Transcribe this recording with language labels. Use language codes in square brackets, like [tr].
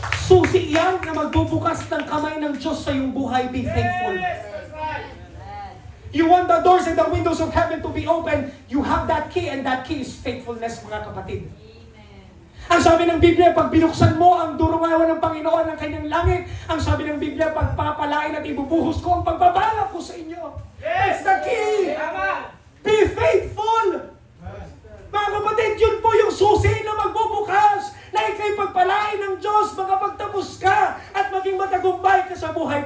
[tl] Susi yan na magbubukas ng kamay ng Diyos sa iyong buhay. [en] Be faithful. Yes, that's right. You want the doors and the windows of heaven to be open. You have that key, and that key is faithfulness, [tl] mga kapatid. [en] Ang sabi ng Biblia, pag binuksan mo ang durungawan ng Panginoon ng kanyang langit, ang sabi ng Biblia, pagpapalain at ibubuhos ko ang pagpapala ko sa inyo. That's the key. [tl] Tama. [en] Be faithful. [tl] Mga kapatid, yun po yung susi na magbubukas na ikay pagpalain ng Diyos, makapagtapos ka at maging matagumpay ka sa buhay.